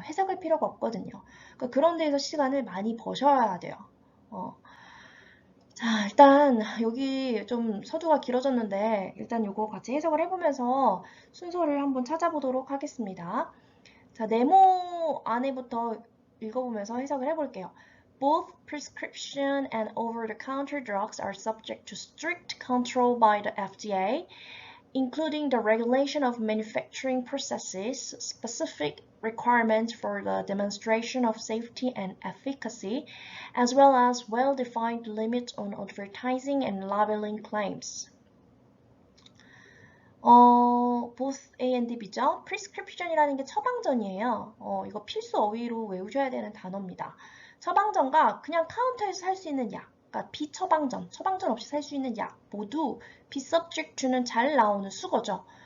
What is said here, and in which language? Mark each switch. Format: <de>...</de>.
<ko>해석할 필요가 없거든요. 그러니까 그런 데에서 시간을 많이 버셔야 돼요. 자, 일단 여기 좀 서두가 길어졌는데 일단 요거 같이 해석을 해보면서 순서를 한번 찾아보도록 하겠습니다. 자, 네모 안에부터 읽어보면서 해석을 해볼게요.</ko> <en>Both prescription and over-the-counter drugs are subject to strict control by the FDA, including the regulation of manufacturing processes, specific requirements for the demonstration of safety and efficacy, as well as well-defined limits on advertising and labeling claims. both A and B죠.</en> <ko>prescription이라는 게 처방전이에요. 이거 필수 어휘로 외우셔야 되는 단어입니다. 처방전과 그냥 카운터에서 살 수 있는 약, 그러니까 비처방전, 처방전 없이 살 수 있는 약 모두</ko> <en>be subject to</en> <ko>는 잘 나오는 수거죠.</ko>